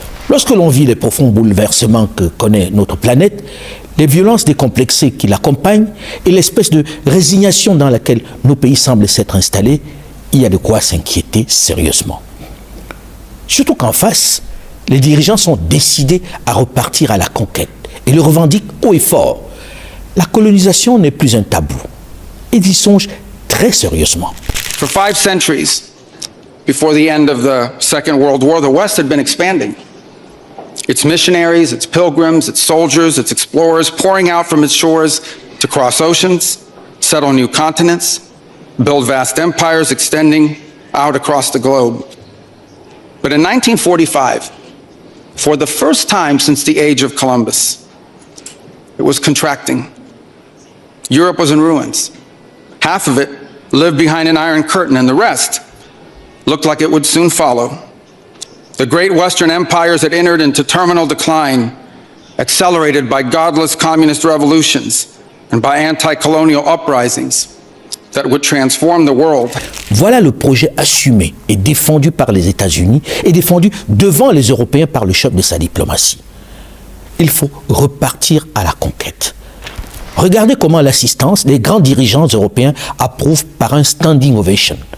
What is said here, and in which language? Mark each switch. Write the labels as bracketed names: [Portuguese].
[French] Lorsque l'on vit les profonds bouleversements que connaît notre planète, les violences décomplexées qui l'accompagnent et l'espèce de résignation dans laquelle nos pays semblent s'être installés, il y a de quoi s'inquiéter sérieusement. Surtout qu'en face, les dirigeants sont décidés à repartir à la conquête et le revendiquent haut et fort. La colonisation n'est plus un tabou. Ils y songent très sérieusement. [English] For 5 centuries, before the end of the Second World War, the West had been expanding. Its missionaries, its pilgrims, its soldiers, its explorers pouring out from its shores to cross oceans, settle new continents, build vast empires extending out across the globe. But in 1945, for the first time since the age of Columbus, it was contracting. Europe was in ruins. Half of it lived behind an iron curtain, and the rest looked like it would soon follow. The great Western empires had entered into terminal decline, accelerated by godless communist revolutions and by anti-colonial uprisings that would transform the world. [French] Voilà le projet assumé et défendu par les États-Unis et défendu devant les Européens par le chef de sa diplomatie. Il faut repartir à la conquête. Regardez comment l'assistance des grands dirigeants européens approuve par un standing ovation.